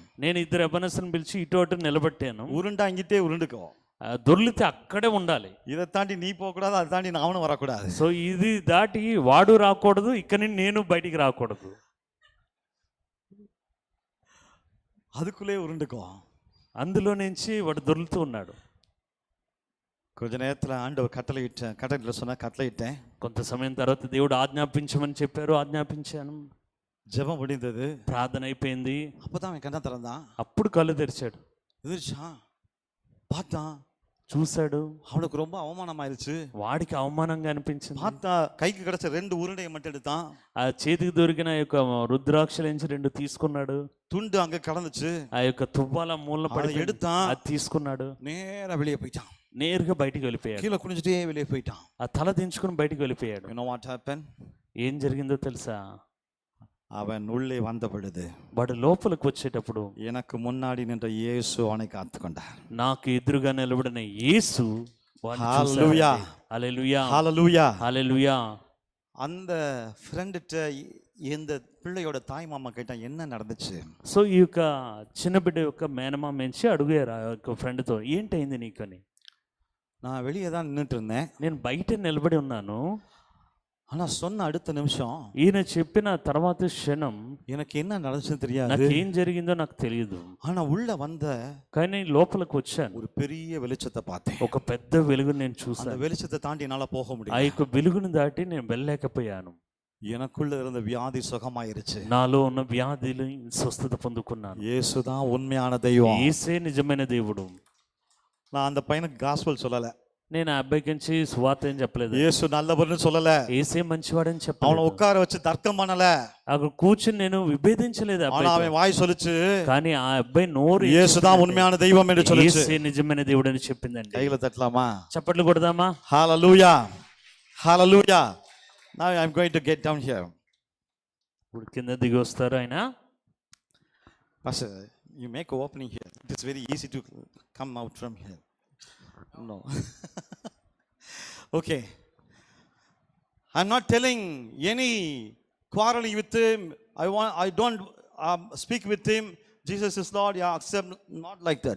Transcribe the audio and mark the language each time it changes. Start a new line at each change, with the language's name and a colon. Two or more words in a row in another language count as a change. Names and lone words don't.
Telugu: నేను ఇద్దరు ఎబనెస్ని పిలిచి ఇటు అటు నిలబెట్టాను.
Tamil: உருண்டா இங்கிட்டே உருண்டுக்கோ.
Telugu: దొర్లితే అక్కడే ఉండాలి.
Tamil: இதை தாண்டி நீ போக கூடாது, அதை தாண்டி நானும் வரக்கூடாது.
Telugu: సో ఇది దాటి వాడు రాకూడదు, ఇక్కడ నుండి నేను బయటికి రాకూడదు.
Tamil: அதுக்குள்ளே உருண்டுக்கோ.
Telugu: అందులో నుంచి వాడు దొర్లుతూ ఉన్నాడు.
Tamil: கொஞ்ச நேரத்துல ஆண்டவர் கட்டளையிட்ட சொன்னா கட்டளையிட்டேன்.
Telugu: కొంత సమయం తర్వాత దేవుడు ఆజ్ఞాపించమని చెప్పారు, ఆజ్ఞాపించాను.
Tamil: ஜெபம் முடிந்தது,
Telugu: ప్రార్థన అయిపోయింది.
Tamil: அப்பதான் அவன் கண்ணை திறந்தான்.
Telugu: అప్పుడు కళ్ళు తెరిచాడు.
Tamil: எதிர்ச்சான், பார்த்தான்,
Telugu: చూశాడు.
Tamil: அவனுக்கு ரொம்ப அவமானமாயிருச்சு.
Telugu: వాడికి అవమానంగా అనిపించింది.
Tamil: பார்த்தா கைக்கு கிடைச்ச 2 உருண்டையை மட்டும் எடுத்தான்.
Telugu: ఆ చేతికి దొరికిన యొక్క రుద్రాక్షల నుంచి 2 తీసుకున్నాడు.
Tamil: துண்டு அங்க கடந்துச்சு.
Telugu: ఆ యొక్క తువ్వాల మూల పడి
Tamil: எடுத்தான்,
Telugu: అది తీసుకున్నాడు.
Tamil: நேரா வெளியே போயிட்டான்.
Telugu: నేరుగా బయటికి వెళ్ళిపోయాడు.
Tamil: கீழே குனிஞ்சிட்டே வெளியே போயிட்டான்.
Telugu: ఆ తల దించుకుని బయటికి వెళ్ళిపోయాడు.
English: You know what happened?
Telugu: ఏం జరిగిందో తెలుసా?
Tamil: அவன் உள்ளே வந்த பொழுது
Telugu: వాడు లోపలికి వచ్చేటప్పుడు
Tamil: எனக்கு முன்னாடி நின்ற இயேசு அவனை காத்து கொண்டார்.
Telugu: నాకు ఎదురుగా నిలబడిన యేసు వాడిని చూశాడు. హల్లెలూయా, హల్లెలూయా,
Tamil: ஹalleluya.
Telugu: హల్లెలూయా.
Tamil: அந்த ஃப்ரெண்ட்ட இந்த பிள்ளையோட தாய் மாமா கேட்டா என்ன நடந்துச்சு?
Telugu: సో ఈ యొక్క చిన్న బిడ్డ యొక్క మేనమామ నుంచి అడిగారు ఆ యొక్క ఫ్రెండ్తో, ఏంటైంది నీకు అని.
Tamil: நான் வெளியே தான் நின்றுட்டு இருந்தேன்.
Telugu: నేను బయట నిలబడి ఉన్నాను.
Tamil: ஆனா சொன்ன அடுத்த நிமிஷம்
Telugu: ఈయన చెప్పిన తర్వాత క్షణం
Tamil: எனக்கு என்ன நடந்துச்சுன்னு தெரியாது.
Telugu: నాకు ఏం జరిగిందో నాకు తెలియదు.
Tamil: ஆனா உள்ள வந்த
Telugu: కానీ లోపలికి వచ్చాను.
Tamil: ஒரு பெரிய வெளிச்சத்தை பார்த்தேன்.
Telugu: ఒక పెద్ద వెలుగుని నేను
Tamil: அந்த
Telugu: చూశాను.
Tamil: வெளிச்சத்தை தாண்டி என்னால போக
Telugu: ఆ
Tamil: முடியல.
Telugu: యొక్క వెలుగుని దాటి నేను వెళ్ళలేకపోయాను.
Tamil: எனக்குள்ள இருந்த வியாதி சுகமாயிருச்சு.
Telugu: నాలో ఉన్న వ్యాధులు స్వస్థత పొందుకున్నాను.
Tamil: இயேசுதான் உண்மையான தெய்வம்.
Telugu: యేసే నిజమైన దేవుడు.
Tamil: நான் அந்த பையனுக்கு காஸ்பல் சொல்லல.
Telugu: నేను ఆ అబ్బాయికి నుంచి సువార్త ఏం చెప్పలేదు.
Tamil: இயேசு நல்லவர்னு சொல்லல.
Telugu: యేసే మంచివాడని
Tamil: அவனை
Telugu: చెప్పలేదు.
Tamil: உட்கார வச்சு தர்க்கம் பண்ணல.
Telugu: అక్కడ కూర్చుని నేను విభేదించలేదు
Tamil: ஆனா
Telugu: అబ్బాయితో.
Tamil: அவன் வாய் சொல்லுச்சு,
Telugu: కానీ ఆ అబ్బాయి నోరు ఏం
Tamil: இயேசுதான்
Telugu: చెప్పిందంటే,
Tamil: உண்மையான தெய்வம் என்று சொல்லுச்சு.
Telugu: యేసే నిజమైన దేవుడు అని చెప్పిందండి.
Tamil: கையில தட்டலாமா?
Telugu: చప్పట్లు కొడదామా?
English: Hallelujah. Hallelujah. Now I'm going to get down here.
Telugu: ఇప్పుడు కింద దిగి వస్తారు ఆయన.
English: Pastor, you make an opening here. It is very easy to come out from here. No. Okay. I'm not telling any quarreling with him. I don't speak with him. Jesus is Lord. Yeah, accept. Not like that.